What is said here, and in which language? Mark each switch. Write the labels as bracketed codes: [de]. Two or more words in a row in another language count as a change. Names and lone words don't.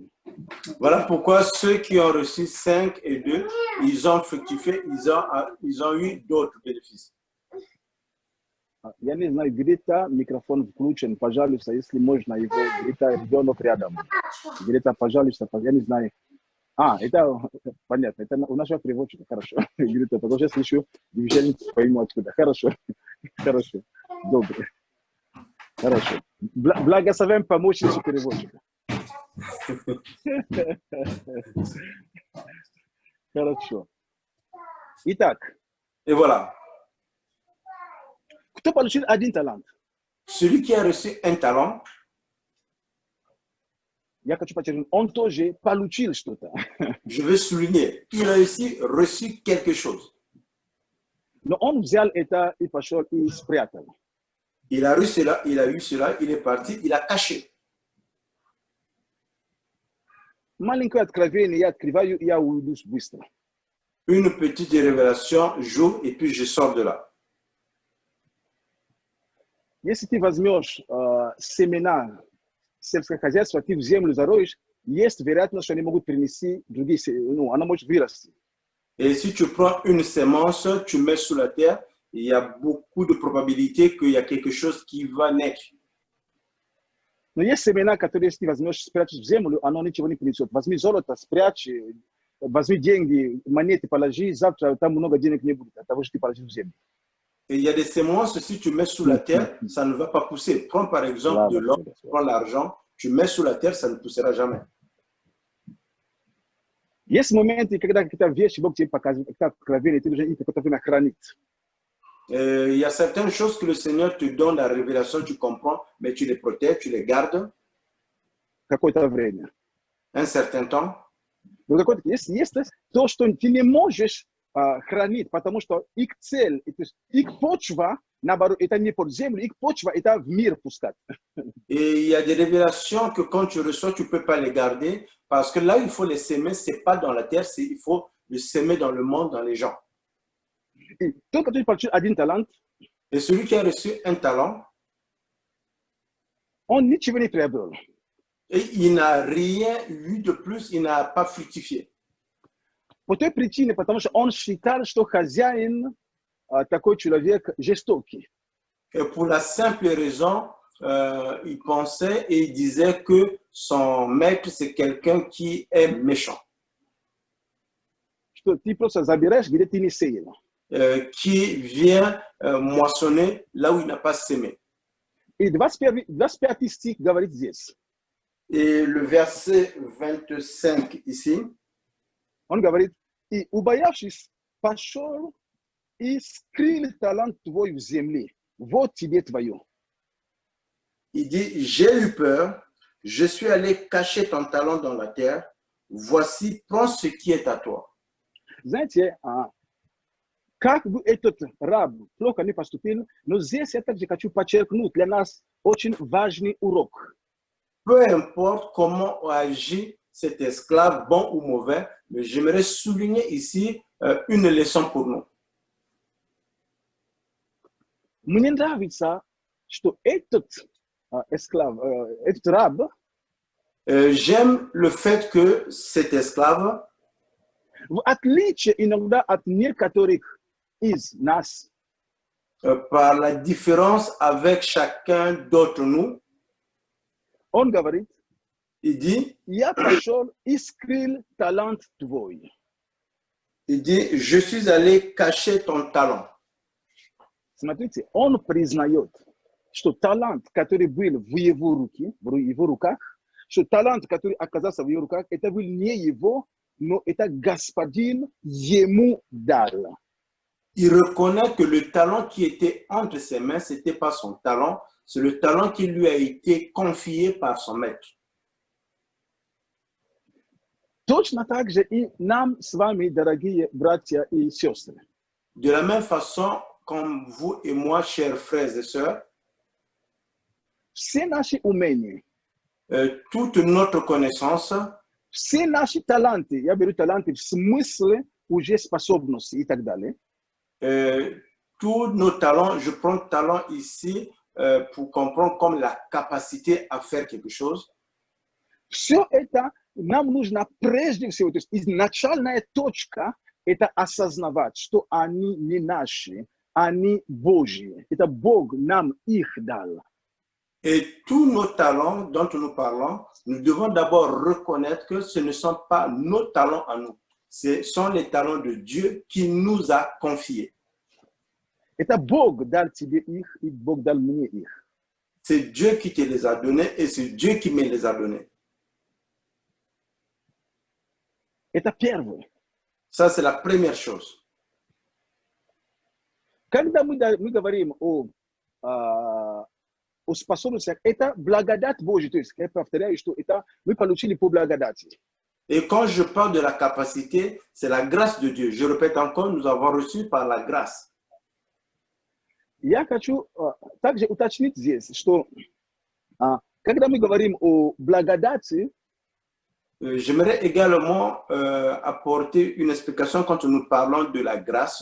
[fr] Voilà pourquoi ceux qui ont reçu 5 et 2, ils ont fructifié, ils ont eu d'autres bénéfices. [ru] Я не знаю, где-то микрофон включен, пожалуйста, если можно его, где-то ребенок рядом. Где-то, пожалуйста, я не знаю. Это понятно, это у нашего переводчика, хорошо. Где-то, потому что я слышу движение, пойму откуда. Хорошо, хорошо. Добре. Хорошо. Благословим помощницу переводчика. Хорошо. Итак, [fr] Et voilà, [ru] кто получил один талант? [fr] celui qui a reçu un talent, [ru] Я хочу подчеркнуть, он тоже получил что-то. [fr] je veux souligner, il a aussi reçu quelque chose. [ru] Но он взял это и пошел и спрятал. [fr] Il a eu cela, il est parti, il a caché. [ru] Маленькое откровение я открываю, и я уйду быстро. [fr] Une petite révélation, j'ouvre et puis je sors de là. [ru] Если ты возьмешь семена сельского хозяйства, ты в землю зароешь, есть вероятность, что они могут принести другие, она может вырасти. [fr] Et si tu prends une sémence, tu mets sous la terre, il y a beaucoup de probabilités qu'il y a quelque chose qui va naître. [ru] Но есть семена, которые, если ты возьмешь, спрячешь в землю, оно ничего не принесет. Возьми золото, спрячь, возьми деньги, монеты положи, завтра там много денег не будет от того, что ты положил в землю. [fr] Et il y a des semences, si tu mets sous la terre, ça ne va pas pousser. Prends par exemple de l'or, prends l'argent, tu mets sous la terre, ça ne poussera jamais. [ru] Есть моменты, когда какие-то вещи Бог тебе показывает, какие-то откровения, ты должен их какое-то время хранить. [fr] Il y a certaines choses que le Seigneur te donne la révélation, tu comprends, mais tu les protèges, tu les gardes [ru] Какое-то время. [fr] un certain temps. [ru] Но есть то, что ты не можешь хранить, потому что их цель, то есть их почва, наоборот, это не под землю, их почва, это в мир пускать. [fr] Et il y a des révélations que quand tu reçois, tu ne peux pas les garder, parce que là, il faut les s'aimer, ce n'est pas dans la terre, il faut le s'aimer dans le monde, dans les gens. [ru] И только ты получил один талант, [fr] Et celui qui a reçu un talent, [ru] он ничего не приобрел. [fr] et il n'a rien eu de plus, il n'a pas fructifié. [ru] По той причине, потому что он считал, что хозяин такой человек жестокий. [fr] Et pour la simple raison, il pensait et il disait que son maître, c'est quelqu'un qui est méchant. [ru] Что ты просто забираешь, где ты не сеял. [fr] Qui vient moissonner là où il n'a pas semé. [ru] И 25 стих говорит здесь. [fr] Et le verset 25 ici, [ru] Он говорит, и убоявшись, пошел и скрыл талант твой в земле. Вот тебе твое. [fr] il dit, j'ai eu peur, je suis allé cacher ton talent dans la terre, voici, prends ce qui est à toi. [ru] Знаете, как бы этот раб плохо не поступил, но здесь я также хочу подчеркнуть для нас очень важный урок. [fr] Peu importe comment agit cet esclave, bon ou mauvais, mais j'aimerais souligner ici une leçon pour nous. [ru] Мне нравится, что этот этот раб, [fr] J'aime le fait que cet esclave, [ru] в отличие иногда от некоторых из нас, [fr] par la différence avec chacun d'entre nous, [ru] он говорит, [fr] il dit, [ru] я пошел и скрыл талант твой. [fr] je suis allé cacher ton talent. [ru] Смотрите, он признает, что талант, который был в его руках, что талант, который оказался в его руках, это был не его, но это господин ему дал. [fr] Il reconnaît que le talent qui était entre ses mains, ce n'était pas son talent, c'est le talent qui lui a été confié par son maître. [ru] Точно так же и нам с вами, дорогие братья и сестры. [fr] De la même façon, comme vous et moi, chers frères et sœurs, [ru] Все наши умения, [fr] toute notre connaissance, [ru] все наши таланты, я беру таланты в смысле уже способности и так далее, [fr] tous nos talents, je prends talent ici pour comprendre comme la capacité à faire quelque chose. [ru] все это нам нужно прежде всего, то есть изначальная точка, это осознавать, что они не наши, они Божьи. Это Бог нам их дал. [fr] Et tous nos talents dont nous parlons, nous devons d'abord reconnaître que ce ne sont pas nos talents à nous. Ce sont les talents de Dieu qui nous a confiés. [ru] Это Бог дал тебе их, и Бог дал мне их. [fr] C'est Dieu qui te les a donnés et c'est Dieu qui me les a donnés. [ru] Это первое. [fr] Ça, c'est la première chose. [ru] Когда мы говорим о способностях, это благодать Божья. То есть, я повторяю, что это мы получили по благодати. [fr] Et quand je parle de la capacité, c'est la grâce de Dieu. Je répète encore, nous avons reçu par la grâce. [ru] Я хочу также уточнить здесь, что когда мы говорим о благодати, [fr] j'aimerais également apporter une explication quand nous parlons de la grâce.